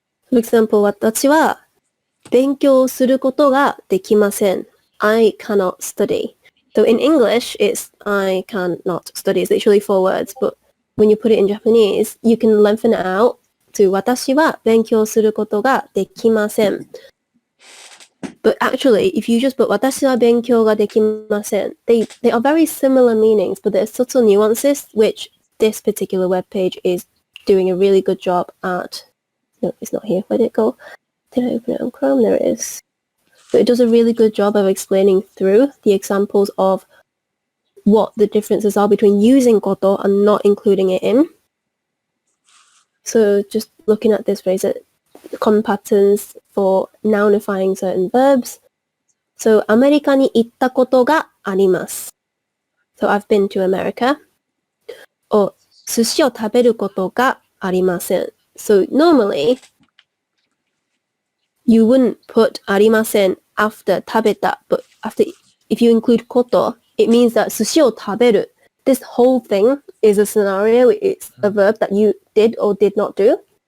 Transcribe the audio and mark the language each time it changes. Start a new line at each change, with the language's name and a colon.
Japanese: For example, 私は勉強することができません.
English: I cannot study. So in English, it's I cannot study. It's literally 4 words, but when you put it in Japanese, you can lengthen it out to
Japanese: 私は勉強することができません.
English: But actually, if you just put
Japanese: 私は勉強ができません,
English: they are very similar meanings, but there are subtle nuances, which this particular web page is doing a really good job at. No, it's not here. Where did it go? Did I open it on Chrome? There it is. But it does a really good job of explaining through the examples of what the differences are between using koto and not including it in. So just looking at this phrase, common patterns for nounifying certain verbs.
Japanese: So アメリカに行ったことがあります。
English: So I've been to America.
Japanese: Or 寿司を食べることがありません.
English: So normally you wouldn't put ありません after 食べた, but if you include こと, it means that
Japanese: 寿司を食べる.
English: This whole thing is a scenario. It's a verb that you did or did not do.